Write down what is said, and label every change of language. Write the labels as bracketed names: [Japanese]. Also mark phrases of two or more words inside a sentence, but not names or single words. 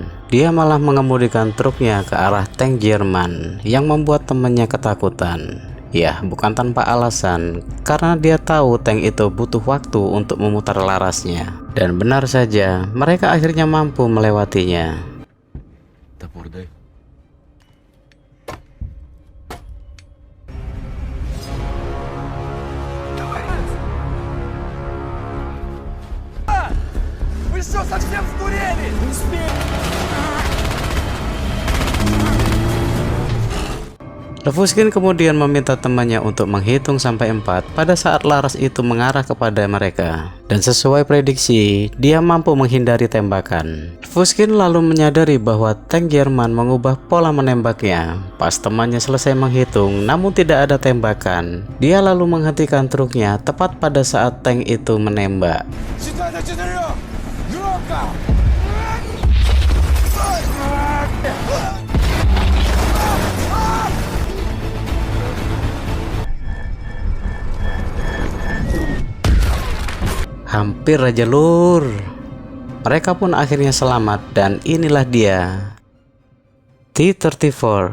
[Indonesian] Dia malah mengemudikan truknya ke arah tank Jerman yang membuat temannya ketakutan. Ya, bukan tanpa alasan, karena dia tahu tank itu butuh waktu untuk memutar larasnya. Dan benar saja, mereka akhirnya mampu melewatinya. [Russian] Топор дай. Вы что, совсем сдурели? [Indonesian] Levuskin kemudian meminta temannya untuk menghitung sampai 4 pada saat laras itu mengarah kepada mereka. Dan sesuai prediksi, dia mampu menghindari tembakan. Levuskin lalu menyadari bahwa tank Jerman mengubah pola menembaknya. Pas temannya selesai menghitung, namun tidak ada tembakan, dia lalu menghentikan truknya tepat pada saat tank itu menembak. [Russian] Считай до 4! Громко! [Indonesian] Hampir aja lur. Mereka pun akhirnya selamat dan inilah dia, T-34.